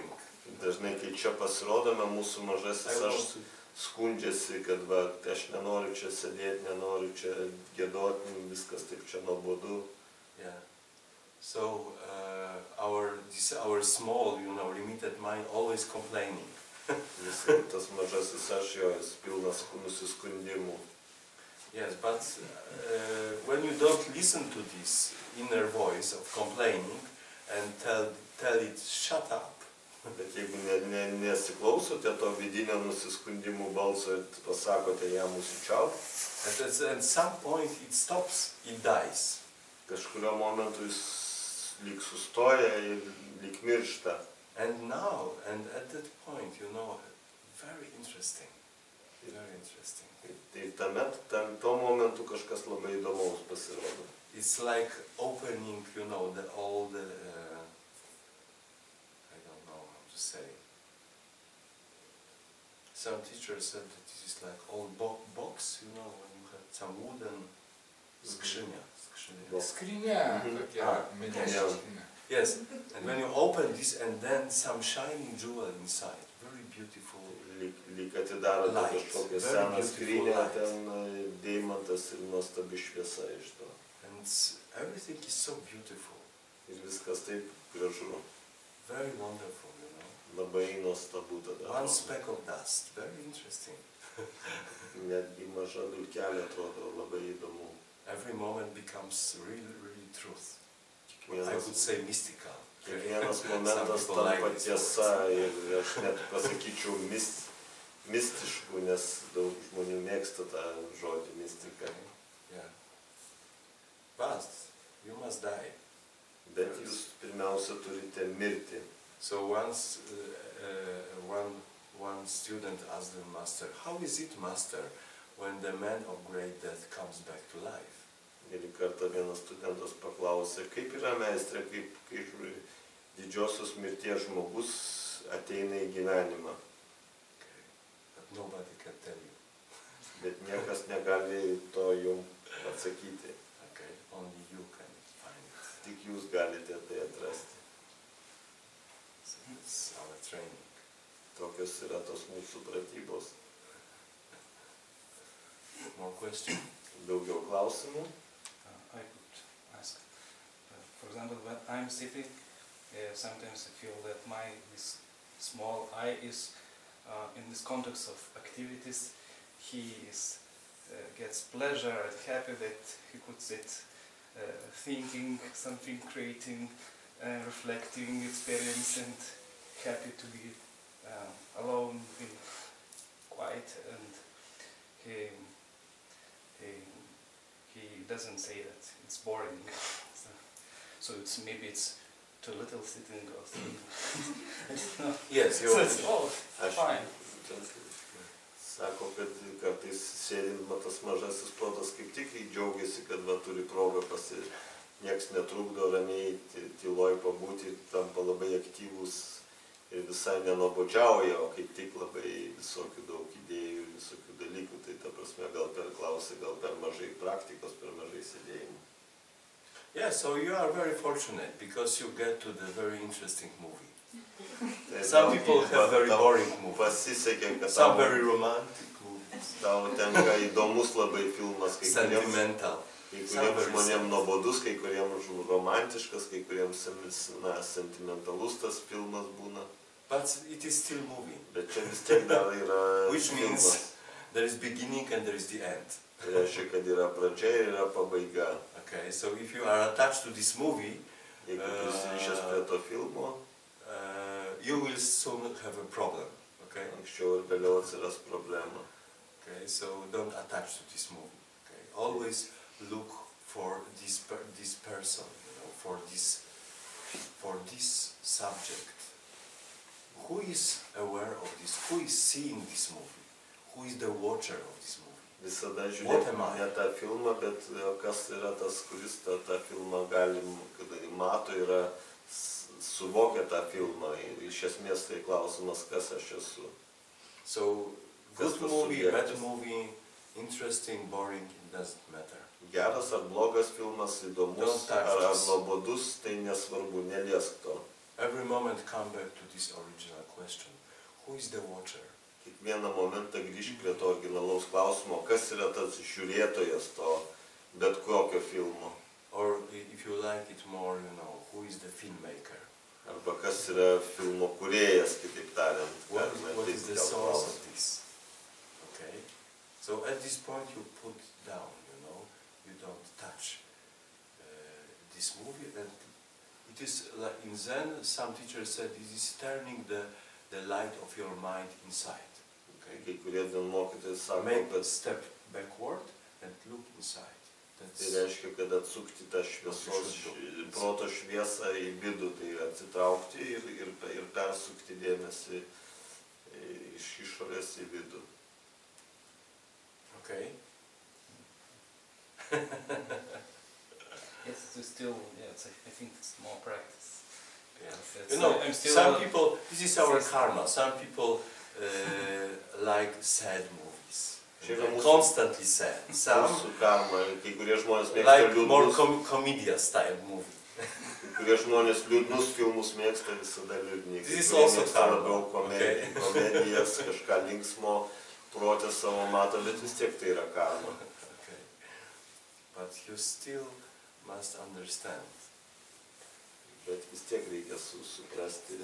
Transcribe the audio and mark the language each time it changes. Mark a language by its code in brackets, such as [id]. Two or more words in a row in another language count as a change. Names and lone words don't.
[lt] Dažnai, kai čia pasirodome, mūsų mažasis aš skundžiasi, kad va, aš nenoriu čia sėdėti, nenoriu čia giedoti, viskas taip čia nuobodu. [en] Yeah. So our small, you know, limited mind always complaining. [lt] Tas mažasis aš jo, jis pilnas nusiskundimų. [en] Yes, but when you don't listen to this inner voice of complaining and tell it, shut up. [lt] Bet jeigu nesiklausote to vidinio nusiskundimų balso ir pasakote jam užsičiaupti, [en] at some point it stops, it dies. [lt] Kažkurio momentu jis lyg sustoja ir lyg miršta. [en] And now, and at that point, you know, very interesting. Very interesting. [lt] Tai tuo momentu kažkas labai įdomaus pasirodo. [en] It's like opening, you know, all the I don't know how to say. Some teachers said that this is like old box, you know, when you have some wooden skrzynia. [lt] Skrynia, tokia medinė skrynia. [en] Yes, and when you open this and then some shining jewel inside, very beautiful. [lt] Lyg atidaro kažkokią seną skrynę, ten deimantas ir nuostabi šviesa iš to. [en] And everything is so beautiful. [lt] Ir viskas taip gražu. [en] Very wonderful, you know. [lt] Labai nuostabu tada. [en] One speck of dust, very interesting. [lt] Netgi maža dulkelė atrodo labai įdomu. [en] Every moment becomes really, really truth. I would say mystical. [lt] Kiekvienas momentas tampa tiesa ir aš net pasakyčiau mistiškų, nes daug žmonių mėgsta tą žodį mistika. [en] Yeah. But you must die. [lt] Bet jūs pirmiausia turite mirti. [en] So once one student asked the master, how is it, master, when the man of great death comes back to life? [lt] Ir kartą vienas studentas paklausė, kaip yra meistre, kaip didžiosios mirties žmogus ateina į gyvenimą. [en] Okay. But nobody can tell you. [lt] Bet niekas negali to jums atsakyti. [en] Okay. Only you can find it. [lt] Tik jūs galite tai atrasti. [en] So that's our training. [lt] Tokios yra tos mūsų pratybos. [en] More questions? [lt] Daugiau klausimų? [en] I could ask. For example, when I'm sitting, sometimes I feel that this small I is in this context of activities. He gets pleasure and happy that he could sit thinking something, creating, reflecting, experience, and happy to be alone, being quiet, and he doesn't say that it's boring. So maybe it's too little sitting or something. Yes, so it's all fine. [lt] Sako, kad kartais sėdint tas mažasis protas kaip tik džiaugiasi, kad va turi progą nieks netrukdo ramiai tyloj pabūti, tampa labai aktyvus ir visai nenuobodžiauja, o kaip tik labai visokių daug idėjų ir visokių dalykų. Tai ta prasme gal per klausą, gal per mažai praktikos, per mažai sėdėjimų. [en] Yeah, so you are very fortunate because you get to the very interesting movie. Some people have very boring movies. [lt] Pasisekė, kad [en] Some very romantic movies. [lt] Tau tenka įdomus labai filmas, kai kuriems [en] Sentimental. [lt] žmonėms nuobodus, kai kuriems romantiškas, kai kuriems sentimentalus tas filmas būna. [en] But it is still movie. [lt] Bet čia vis tiek dar yra [en] Which [lt] filmas. [en] means there is beginning and there is the end. [lt] Tai reiškia, kad yra pradžia ir yra pabaiga. [en] Okay, so if you are attached to this movie, [lt] Jeigu prisirišęs prie to filmo, [en] you will soon have a problem. Okay. [lt] anksčiau ir vėliau atsiras problema. [en] Okay, so don't attach to this movie. Okay, always look for this person, you know, for this subject. Who is aware of this? Who is seeing this movie? Who is the watcher of this movie? [lt] Visada žiūrėkime ne tą filmą, bet kas yra tas, kuris tą filmą mato, suvokia tą filmą. Ir iš esmės tai klausimas, kas aš esu. [en] So, good movie, bad movie, interesting, boring, it doesn't matter. [lt] Geras ar blogas filmas, įdomus ar nuobodus, tai nesvarbu, neliesk to. [en] Every moment come back to this original question. Who is the watcher? [lt] Kiekvieną momentą grįžk prie to originalaus klausimo, kas yra tas žiūrėtojas to bet kokio filmo. [en] Or if you like it more, you know, who is the filmmaker? [lt] Arba kas yra filmo kūrėjas, kitaip tariant. [en] What is the source of this? Okay. So at this point you put down, you know, you don't touch this movie, and it is like in Zen, some teachers said this is turning the light of your mind inside. Okay. [lt] Kai kurie mokytojai sako, [en] Make a [lt] kad [en] step backward and look inside. [lt] tai reiškia, kad atsukti tą šviesos, proto šviesą į vidų, tai atsitraukti ir persukti dėmesį iš išorės į vidų. [en] Okay. It's still, I think it's more practice. Yeah. You know, some people, this is our karma, some people like sad movies. Constantly sad. Some [lt] Mūsų karma, kai kurie žmonės mėgsta [en] like more [lt] liūdnus, [en] comedian style movie. [lt] kai kurie žmonės liūdnus filmus mėgsta visada liūdni. [en] This is [lt] Kai kurie [en] also [lt] mėgsta [en] karma, [lt] labiau [en] okay. [lt] komedijas, kažką linksmo, protę savo mato, bet vis tiek tai yra karma. [en] Okay. But you still must understand. [lt] Bet vis tiek reikia suprasti,